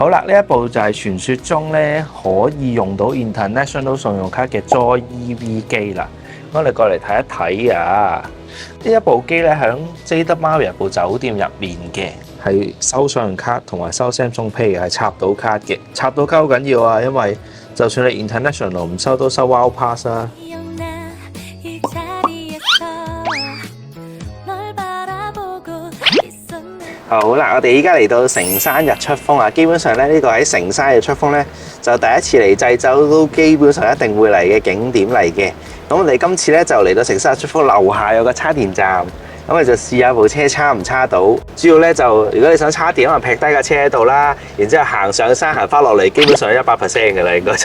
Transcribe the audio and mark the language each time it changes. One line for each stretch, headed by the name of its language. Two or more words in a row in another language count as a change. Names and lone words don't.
Cantonese: 好啦，呢一部就係傳說中咧可以用到 International 信用卡嘅 Joy EV 機啦。我哋過嚟睇一睇啊！呢一部機咧喺 JW Marriott 酒店入面嘅，係收信用卡同埋收 Samsung Pay 係插到卡嘅。插到卡好緊要啊，因為就算你 International 唔收都收 Wow Pass 啊。
Korean: 이 자리에서 널 바라보고 있었네
Cantonese: 好啦，我哋依家嚟到成山日出峰啊！基本上咧，呢個喺成山日出峰咧，就第一次嚟濟州都基本上一定會嚟嘅景點嚟嘅。咁我哋今次咧就嚟到成山日出峰樓下有個叉電站，咁你就試下部車叉唔叉到。主要咧就如果你想叉電，可能劈低架車喺度啦，然之後行上山行翻落嚟，基本上100% 嘅啦，應該就。